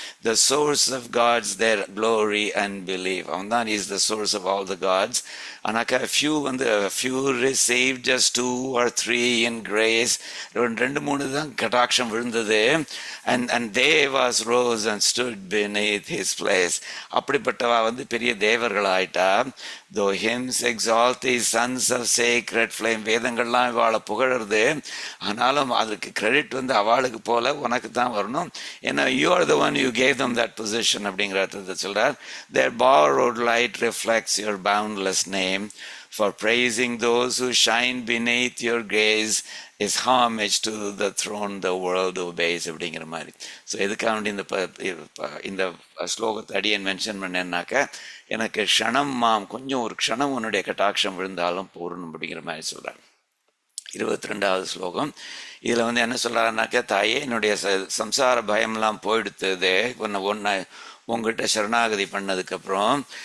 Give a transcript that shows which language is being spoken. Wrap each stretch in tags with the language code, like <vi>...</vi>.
<en>the source of gods their glory and believe</en> <ta>அவன் தான்</ta> <en>Is the source of all the gods.</en> <ta>ஆனாக்கா</ta> <en>few received just 2 or 3 in grace.</en> <ta>2-3 தான் கட்டாட்சம் விழுந்தது.</ta> <en>and they was rose and stood beneath his place.</en> <ta>அப்படிப்பட்டவா வந்து பெரிய தேவர்கள் ஆயிட்டா.</ta> <en>though hymns exalt the sons of sacred flame</en> <ta>வேதங்கள்லாம் இவாளை புகழறது. ஆனாலும் அதுக்கு கிரெடிட் வந்து அவளுக்கு போல உனக்கு தான் வரணும். ஏன்னா</ta> <en>you are the one you gave them that position</en> <ta>அப்படிங்கிற அர்த்தத்தை சொல்றார்.</ta> <en>their borrowed light reflects your boundless name. For praising those who shine beneath your gaze is homage to the throne the world obeys</en> <ta>அப்படிங்கிற மாதிரி. So எதுக்காக இந்த ஸ்லோகத்தை அடியன் mention பண்ணேன்னாக்க எனக்கு க்ஷணம் கொஞ்சம் ஒரு க்ஷணம் உன்னுடைய கட்டாட்சம் விழுந்தாலும் போறணும் அப்படிங்கிற மாதிரி சொல்கிறார். 22வது ஸ்லோகம். இதில் வந்து என்ன சொல்கிறாருனாக்கா தாயே என்னுடைய சம்சார பயம்லாம் போயிடுத்துதே ஒன்று உங்ககிட்ட சரணாகதி பண்ணதுக்கப்புறம்.</ta>